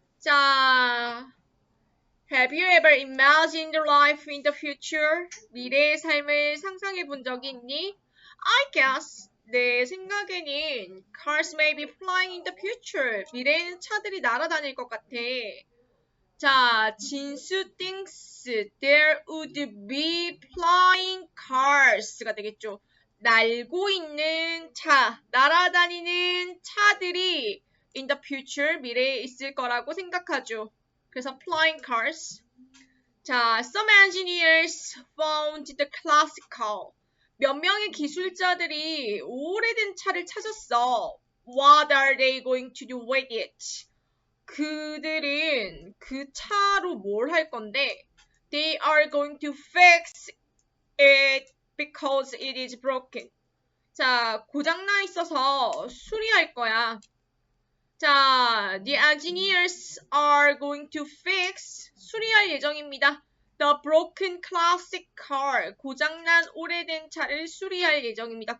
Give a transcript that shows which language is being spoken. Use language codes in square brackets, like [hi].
[ko] 자, [en] Have you ever imagined life in the future? [ko] 미래의 삶을 상상해 본 적이 있니? [en] I guess. [ko] 내 생각에는 [en] cars may be flying in the future. [ko] 미래에는 차들이 날아다닐 것 같아. [en] 자, 진수 thinks there would be flying cars가 [ko] 되겠죠. 날고 있는 차, 날아다니는 차들이 [en] in the future, [ko] 미래에 있을 거라고 생각하죠. 그래서 [en] flying cars. 자, some engineers found the classic car. [ko] 몇 명의 기술자들이 오래된 차를 찾았어. [en] What are they going to do with it? [ko] 그들은 그 차로 뭘 할 건데 [en] They are going to fix it because it is broken. [ko] 자, 고장나 있어서 수리할 거야. [en] 자, the engineers are going to fix, [ko] 수리할 예정입니다. [en] The broken classic car, [ko] 고장난 오래된 차를 수리할 예정입니다.